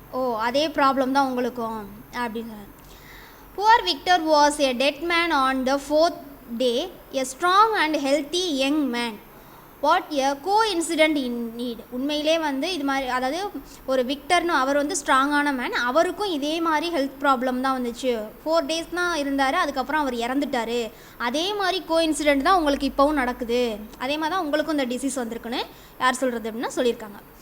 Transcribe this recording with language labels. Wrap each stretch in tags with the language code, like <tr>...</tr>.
<ta>ஓ அதே ப்ராப்ளம் தான் உங்களுக்கும் அப்படின்னு.</ta> <en>Poor Victor was a dead man on the fourth day, a strong and healthy young man. What a coincidence indeed.</en> <ta>உண்மையிலே வந்து இது மாதிரி, அதாவது ஒரு விக்டர்னு அவர் வந்து ஸ்ட்ராங்கான மேன், அவருக்கும் இதே மாதிரி ஹெல்த் ப்ராப்ளம் தான் வந்துச்சு. 4 days தான் இருந்தார், அதுக்கப்புறம் அவர் இறந்துட்டார். அதே மாதிரி கோஇன்சிடென்ட் தான் உங்களுக்கு இப்போவும் நடக்குது, அதே மாதிரி தான் உங்களுக்கும் இந்த டிசீஸ் வந்திருக்குன்னு யார் சொல்கிறது அப்படின்னா சொல்லியிருக்காங்க.</ta>